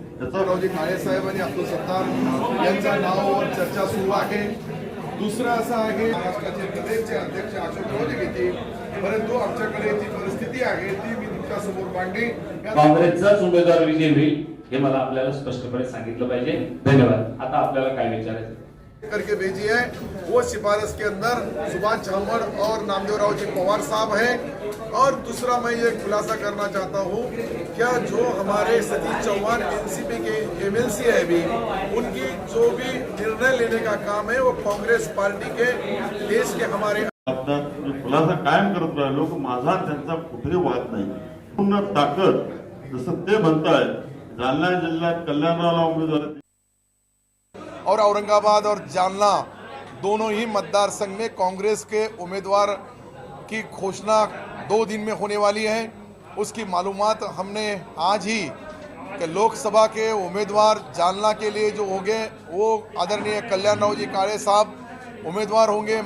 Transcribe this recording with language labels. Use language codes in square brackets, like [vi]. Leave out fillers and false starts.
[mr] त्याचा काळे साहेब आणि अब्दुल सत्तार यांच्या नावावर चर्चा सुरू आहे. दुसरं असं आहे, महाराष्ट्राचे प्रदेशचे अध्यक्ष अशोक चव्हाण घेतील, परंतु आमच्याकडे जी परिस्थिती आहे ती मी तुमच्या समोर मांडली. काँग्रेसचाच उमेदवार विजयी होईल हे मला आपल्याला स्पष्टपणे सांगितलं पाहिजे. धन्यवाद. आता आपल्याला काय विचारायचं [hi] करके भेजी है, वो सिफारिश के अंदर सुभाष झामड़ और नामदेवराव जी पवार साहब हैं. और दूसरा मैं ये खुलासा करना चाहता हूँ, क्या जो हमारे सतीश चौहान एनसीपी के एमएलसी है भी, उनकी जो भी निर्णय लेने का काम है वो कांग्रेस पार्टी के देश के हमारे [mr] खुलासा कायम करत राहिलो की माझा त्यांचा कुठेही वाद नाही. पूर्ण ताकद जसं ते म्हणताय जालना जिल्ह्यात कल्याणरावला उमेदवार [hi] और औरंगाबाद और जालना दोनों ही मतदार संघ में कांग्रेस के उम्मीदवार की घोषणा 2 दिन में होने वाली है. उसकी मालूमात हमने आज ही कि लोकसभा के उम्मीदवार जालना के लिए जो होंगे वो आदरणीय कल्याणराव जी काळे साहब उम्मीदवार होंगे.